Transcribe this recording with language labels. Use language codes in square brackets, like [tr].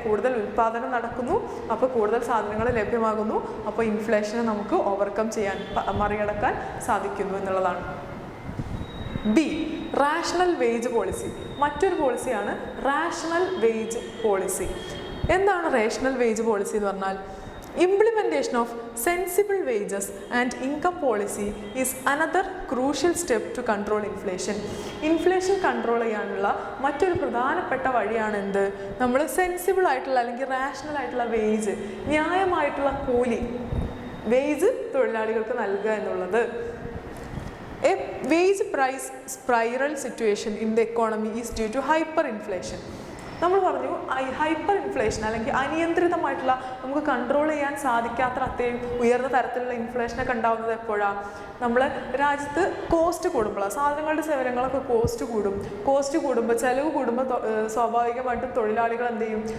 [ml] കൂടുതൽ ഉൽപ്പാദനം നടക്കുന്നു. അപ്പോൾ കൂടുതൽ സാധനങ്ങൾ ലഭ്യമാകുന്നു. അപ്പോൾ ഇൻഫ്ലേഷനെ നമുക്ക് ഓവർകം ചെയ്യാൻ, മറികടക്കാൻ സാധിക്കുന്നു എന്നുള്ളതാണ്. B, rational wage policy. മറ്റൊരു പോളിസിയാണ് റാഷണൽ വേജ് പോളിസി. എന്താണ് റേഷണൽ വേജ് പോളിസി എന്ന് പറഞ്ഞാൽ? [en] Implementation of sensible wages and income policy is another crucial step to control inflation. [ml] Inflation control ചെയ്യാനുള്ള മറ്റൊരു പ്രധാനപ്പെട്ട വഴിയാണ് എന്ത്? നമ്മൾ സെൻസിബിൾ ആയിട്ടുള്ള അല്ലെങ്കിൽ റാഷണൽ ആയിട്ടുള്ള വേജ്, ന്യായമായിട്ടുള്ള കൂലി, വേജ് തൊഴിലാളികൾക്ക് നൽകുക എന്നുള്ളത്. [en] A wage price spiral situation in the economy is due to hyperinflation. [ml] നമ്മൾ പറഞ്ഞു ഹൈപ്പർ ഇൻഫ്ലേഷൻ അല്ലെങ്കിൽ അനിയന്ത്രിതമായിട്ടുള്ള, നമുക്ക് കൺട്രോൾ ചെയ്യാൻ സാധിക്കാത്ത അത്രയും ഉയർന്ന തരത്തിലുള്ള ഇൻഫ്ലേഷനൊക്കെ ഉണ്ടാകുന്നത് എപ്പോഴാണ്? നമ്മളെ രാജ്യത്ത് കോസ്റ്റ് കൂടുമ്പോഴാണ്. സാധനങ്ങളുടെ സേവനങ്ങളൊക്കെ കോസ്റ്റ് കൂടും. കോസ്റ്റ് കൂടുമ്പോൾ, ചിലവ് കൂടുമ്പോൾ സ്വാഭാവികമായിട്ടും തൊഴിലാളികൾ എന്ത് ചെയ്യും?